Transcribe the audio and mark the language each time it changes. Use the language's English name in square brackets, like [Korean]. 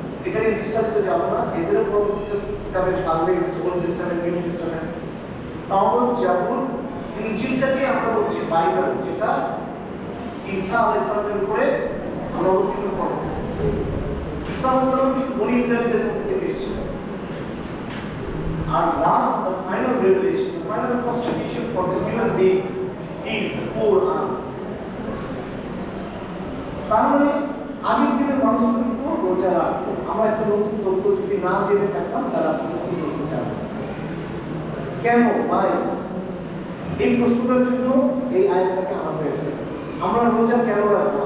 [Bangla] এখানে বিস্তারিত যাবো না, এদেরও পরবর্তীতে কিতাবের ভাগ হয়ে গেছে, ওল্ড টেস্টামেন্ট, নিউ টেস্টামেন্ট। তাওরাত, জাবুর, ইনজিলটাকে আমরা বলছি বাইবেল, যেটা ঈসা আলাইহিস সালামের উপরে আমরা অবতীর্ণ করব। ঈসা আলাইহিস সালাম বনি ইসরায়েলের মধ্যে থেকে এসেছিলেন। [English] And last, the final revelation, the final constitution for the human being is the Quran. [Bangla] তার মানে আগের দিনের মানুষ কিন্তু রোজা রাখতো। আমরা এত নতুন তথ্য যদি না জেনে থাকতাম তারা আসলে কি তথ্য জানতো। কেন ভাই? এই প্রশ্নটার জন্য এই আয়াতটাকে আনা হয়েছে। আমরা রোজা কেন রাখবো?